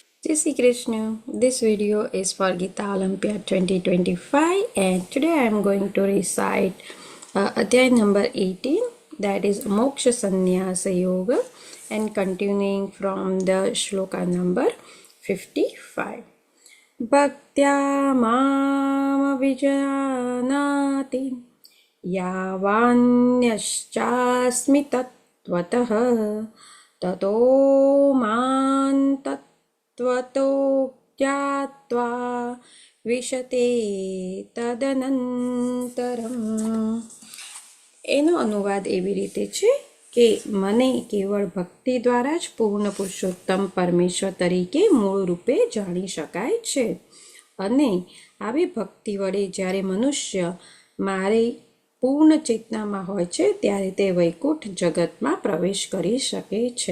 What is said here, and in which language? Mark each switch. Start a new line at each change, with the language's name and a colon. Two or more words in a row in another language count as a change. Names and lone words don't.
Hindi: Jai Shri Krishna.
English: This video is for Gita Olympiad 2025 and today I am going to recite Adhyay number 18, that is Moksha Sannyasa Yoga, and continuing from the shloka number 55.
Sanskrit: भक्त्या मां विजानाति यावान्यश्चास्मि तत्त्वतः ततो मां तत्त्वतो ज्ञात्वा विशते तदनन्तरम्.
Gujarati: એનો અનુવાદ એવી રીતે છે કે મને કેવળ ભક્તિ દ્વારા જ પૂર્ણ પુરુષોત્તમ પરમેશ્વર તરીકે મૂળ રૂપે જાણી શકાય છે, અને આવી ભક્તિ વડે જ્યારે મનુષ્ય મારી પૂર્ણ ચેતનામાં હોય છે ત્યારે તે વૈકુંઠ જગતમાં પ્રવેશ કરી શકે છે.